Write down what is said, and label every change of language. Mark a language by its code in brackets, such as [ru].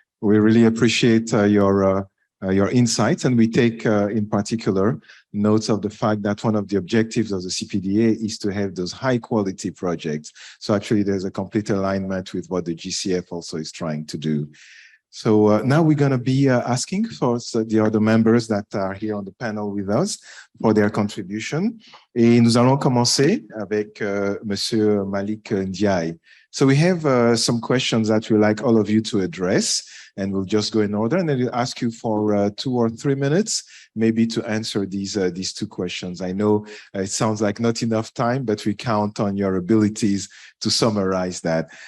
[en] We really appreciate your insights, and we take in particular notes of the fact that one of the objectives of the CPDA is to have those high quality projects. So actually there's a complete alignment with what the GCF also is trying to do. So now we're going to be asking for the other members that are here on the panel with us for their contribution. [fr] Et nous allons commencer avec Monsieur Malik Ndiaye. [en] So we have some questions that we'd like all of you to address, and we'll just go in order, and then we'll ask you for 2 or 3 minutes, maybe to answer these 2 questions. I know it sounds like not enough time, but we count on your abilities to summarize that.